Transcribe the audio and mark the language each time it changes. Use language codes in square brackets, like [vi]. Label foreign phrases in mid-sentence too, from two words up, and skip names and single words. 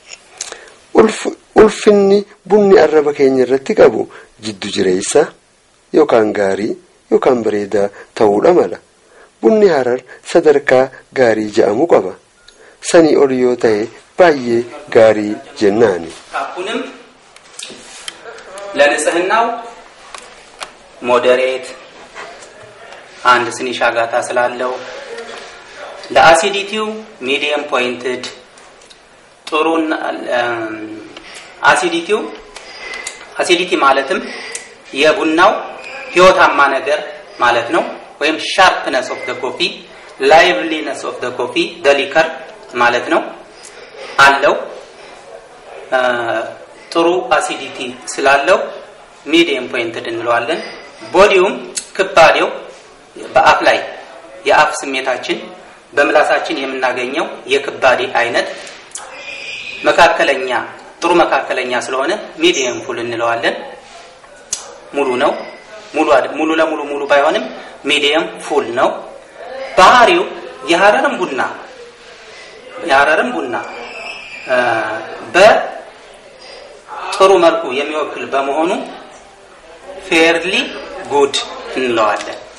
[om] Ulfinni bunni arraba keenya irratti qabu jiddu jireessa yookaan gaarii yookaan bareedaa ta'uudha mala. Bunni Harar sadarkaa gaarii jedhamu qaba. Sanii ol yoo ta'e baay'ee gaarii jennaani. [am] አሁንም ለንጽህናው ሞዴሬት አንድ ስኒ ሻጋታ ስላለው ለአሲዲቲው [en] medium pointed [am] ጥሩን አሲዲቲ ማለትም የቡናው ህይወታማ ነገር ማለት ነው ወይም [en] sharpness of the coffee liveliness of the coffee the liquor [am] ማለት ነው አለው ጥሩ አሲዲቲ ስላለው [en] medium pointed [am] እንለዋለን። ቦዲውም ክባዴው በአፍ ላይ የአፍ ስሜታችን በምላሳችን የምናገኘው የክባዴ አይነት መካከለኛ ጥሩ መካከለኛ ስለሆነ [en] medium full [am] እንለዋለን። ሙሉ ነው ሙሉ ለሙሉ ሙሉ ባይሆንም [en] medium full [am] ነው። ባህሪው የሐረርን ቡና በጥሩ መልኩ የሚወክል በመሆኑ [en] fairly good [am] እንለዋለን።